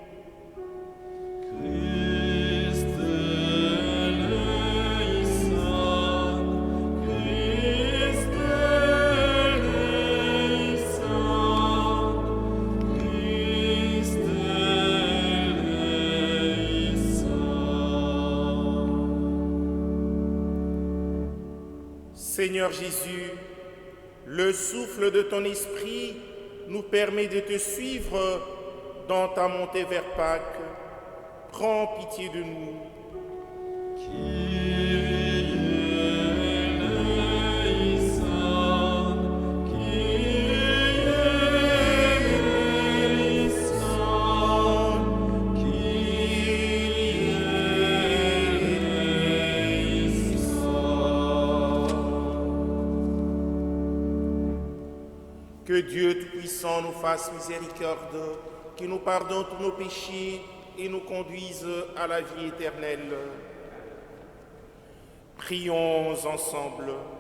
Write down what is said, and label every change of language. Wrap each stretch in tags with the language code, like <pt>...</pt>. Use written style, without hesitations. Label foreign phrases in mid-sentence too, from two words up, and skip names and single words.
<el>Χριστὲ ἐλέησον, Χριστὲ ἐλέησον, Χριστὲ ἐλέησον.</el> <fr>Seigneur Jésus, le souffle de ton esprit nous permet de te suivre dans ta montée vers Pâques. Prends pitié de nous.</fr> <el>Κύριε ἐλέησον, Κύριε ἐλέησον, Κύριε ἐλέησον.</el> <fr>Que Dieu Tout-Puissant nous fasse miséricorde, qu'il nous pardonne tous nos péchés et nous conduise à la vie éternelle. Prions ensemble.</fr>